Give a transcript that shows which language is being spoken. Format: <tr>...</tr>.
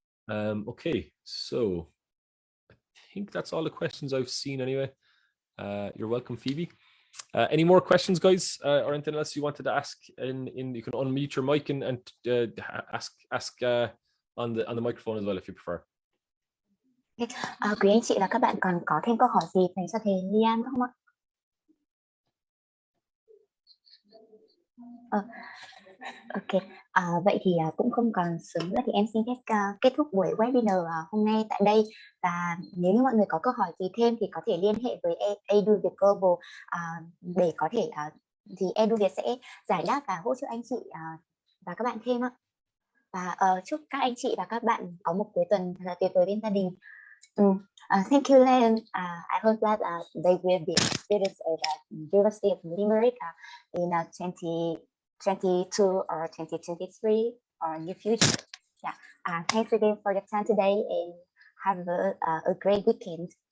<en>Okay, so I think that's all the questions I've seen anyway. You're welcome, Phoebe. Any more questions, guys, or anything else you wanted to ask? You can unmute your mic and ask on the microphone as well if you prefer.</en> <vi>Quý anh chị và các bạn còn có thêm câu hỏi gì dành cho thầy Liam không ạ? Ok, vậy thì cũng không còn sớm nữa thì em xin phép kết thúc buổi webinar hôm nay tại đây. Và nếu như mọi người có câu hỏi gì thêm thì có thể liên hệ với Được Global để có thể thì Được sẽ giải đáp và hỗ trợ anh chị và các bạn thêm ạ. Và chúc các anh chị và các bạn có một cuối tuần thật là tuyệt vời bên gia đình.</vi> <en>Thank you, Liam. I hope that they will be students at University of Limerick in 2022 or 2023 or near future. Yeah. Thanks again for your time today, and have a great weekend.</en>